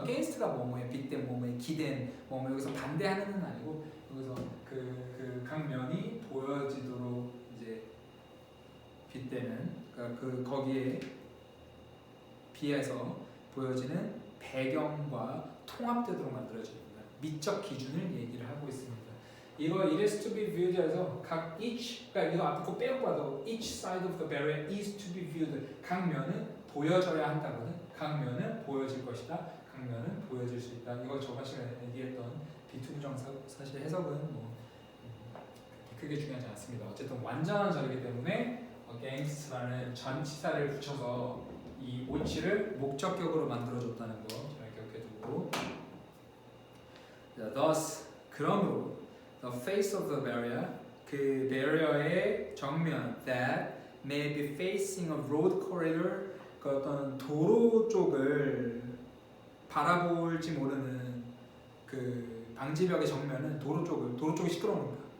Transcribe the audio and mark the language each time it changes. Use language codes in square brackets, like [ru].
[ko] against가 뭐뭐에 빗댄 뭐뭐에 기댄 뭐뭐 여기서 반대하는은 아니고 여기서 그 각 면이 보여지도록 이제 빗대는 그러니까 그 거기에 비해서 보여지는 배경과 통합되도록 만들어집니다. 미적 기준을 얘기를 하고 있습니다. 이거 [en] it is to be viewed [ko] 에서 각 each 그러니까 이거 앞에 거 빼고 봐도 [en] each side of the barrier is to be viewed [ko] 각 면은 보여져야 한다거든. 각 면은 보여질 것이다. 각 면은 보여질 수 있다. 이거 저번 시간에 얘기했던 B2 부정사 사실 해석은 뭐 크게 중요하지 않습니다. 어쨌든 완전한 절이기 때문에 against라는 전치사를 붙여서 이 which를 목적격으로 만들어줬다는 거 잘 기억해두고 thus 그러므로 [en] the face of the barrier [ko] 그 barrier의 정면 [en] that may be facing a road corridor [ko] 그 어떤 도로 쪽을 바라볼지 모르는 그 방지벽의 정면은 도로 쪽이 시끄러운 겁니다.